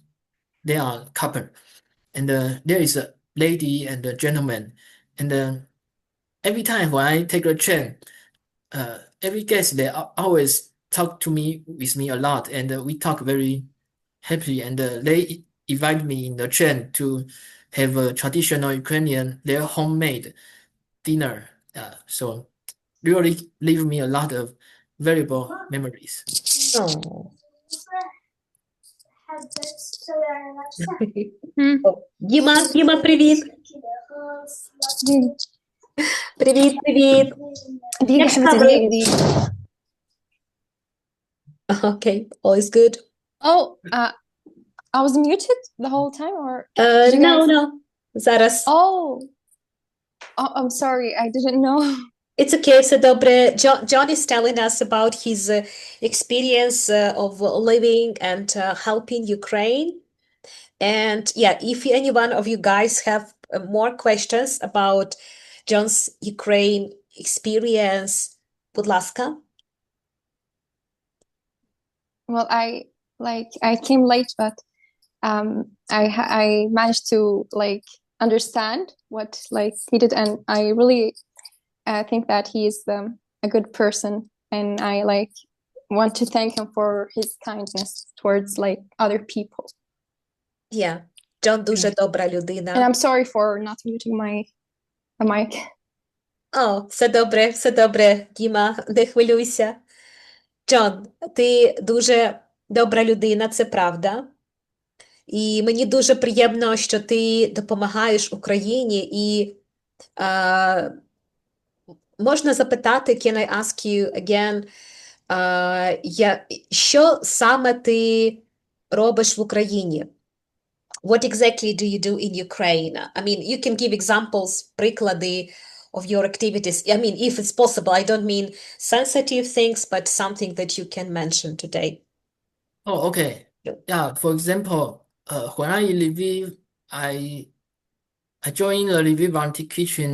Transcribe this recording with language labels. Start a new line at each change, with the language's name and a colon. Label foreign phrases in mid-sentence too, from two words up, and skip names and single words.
English: They are couple, and there is a lady and a gentleman, and every time when I take a train, every guest they always talk to me with me a lot, and we talk very happy, and they invite me in the train to have a traditional Ukrainian their homemade dinner. So really leave me a lot of valuable memories. Oh. М.
Ukrainian: Діма, привіт. Привіт.
German: Wie
Ukrainian: Як
German: geht's
Ukrainian: справи?
German: dir?
English: Okay, all is good. Oh, I was muted the whole time, or did you guys? No. Зараз. Oh, I'm sorry, I didn't know. It's okay,
Ukrainian: все добре.
English: John is telling us about his experience of living and helping Ukraine. And yeah, if any one of you guys have more questions about John's Ukraine experience,
Ukrainian: будь ласка.
English: Well, I came late, but I managed to understand what he did, and I really think that he is a good person, and I want to thank him for his kindness towards other people. Yeah, John
Ukrainian: дуже добра людина.
English: And I'm sorry for not muting my mic.
Ukrainian: О, все добре, Діма, не хвилюйся. Джон, ти дуже добра людина, це правда. І мені дуже приємно, що ти допомагаєш Україні. І можна запитати,
English: can I ask you again,
Ukrainian: що саме ти робиш в Україні?
English: What exactly do you do in Ukraine? I mean, you can give examples, приклади of your activities. I mean, if it's possible, I don't mean sensitive things, but something that you can mention today. Oh, okay. Yeah, for example, when I in Lviv, I joined the Lviv volunteer kitchen.